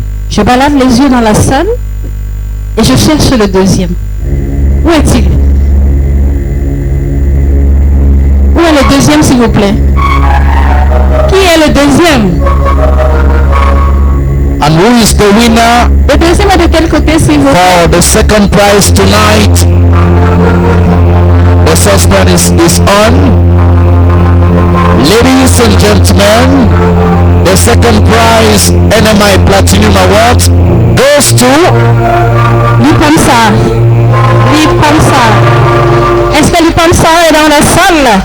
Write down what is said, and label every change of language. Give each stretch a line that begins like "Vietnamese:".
French: Je balade les yeux dans la salle et je cherche le 2e. Où est-il? Où Où est le deuxième, s'il vous plaît? Qui est le deuxième?
English: And who is the winner
French: Le deuxième est de quel côté, s'il vous plaît?
English: for the second prize tonight? The suspense is on. Ladies and gentlemen, the second prize NMI Platinum Award goes to Lipamsa. Lipamsa.
French: Est-ce que Lipamsa est dans la salle?